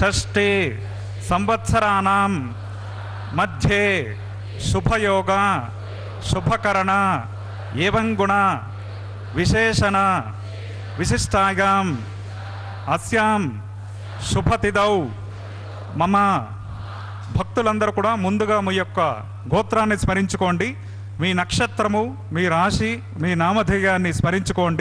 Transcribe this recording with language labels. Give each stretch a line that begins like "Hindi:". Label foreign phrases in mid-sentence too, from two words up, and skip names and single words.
Sanskrit: षष्ठे संवत्सराणां मध्ये शुभयोग शुभकरण एवं गुण विशेषण विशिष्टायां अस्यां शुभतिथौ मम
Telugu: భక్తులందరూ కూడా ముందుగా మీ యొక్క గోత్రాన్ని స్మరించుకోండి. మీ నక్షత్రము, మీ రాశి, మీ నామధేయాన్ని స్మరించుకోండి.